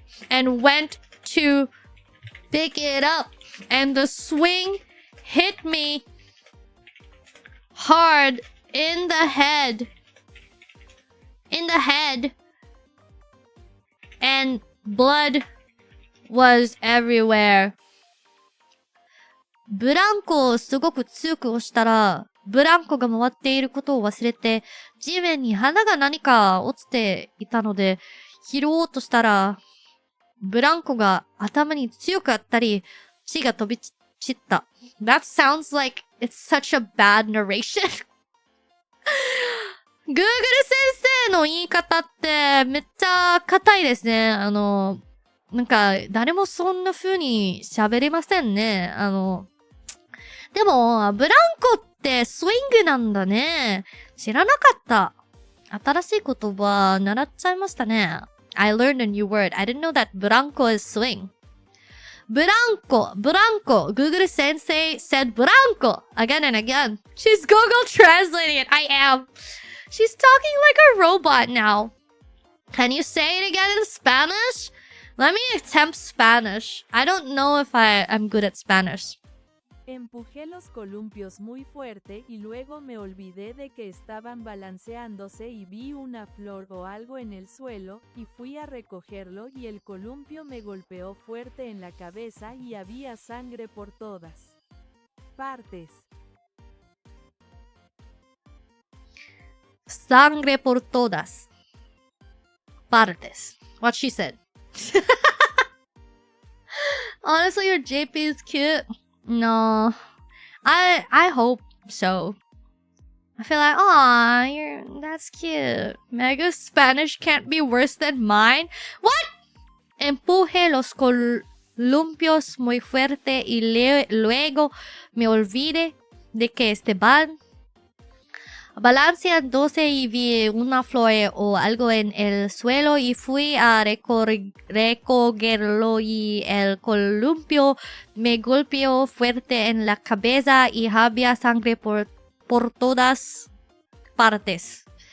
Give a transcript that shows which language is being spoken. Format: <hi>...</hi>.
<en>and went to pick it up and the swing hit me hard in the head and blood was everywhere.</en> <ja>ブランコをすごく強く押したら、ブランコが回っていることを忘れて、地面に花が何か落ちていたので、拾おうとしたら、ブランコが頭に強くあったり、血が飛び散った。</ja> <en>That sounds like It's such a bad narration.</en> <ja>Google 先生の言い方ってめっちゃ硬いですね。なんか、誰もそんな風に喋れませんね。でも、ブランコってスイングなんだね。知らなかった。新しい言葉習っちゃいましたね。</ja> <en>I learned a new word. I didn't know that ブランコ is swing.</en> <ja>ブランコ。</ja> <en>Google 先生 said ブランコ again and again. She's Google translating it. I am. She's talking like a robot now. Can you say it again in Spanish? Let me attempt Spanish. I don't know if I'm good at Spanish.</en> <es>Empujé los columpios muy fuerte y luego me olvidé de que estaban balanceándose y vi una flor o algo en el suelo, y fui a recogerlo y el columpio me golpeó fuerte en la cabeza y había sangre por todas partes. Sangre por todas partes.</es> <en>What she said. Honestly, your JP is cute. No. I hope so. I feel like, aw, that's cute. Mega's Spanish can't be worse than mine. What?</en> <es>Empuje los columpios muy fuerte y luego me olvidé de que estaban balanceándose y vi una flor o algo en el suelo y fui a recogerlo y el columpio me golpeó fuerte en la cabeza y había sangre por todas partes.</es>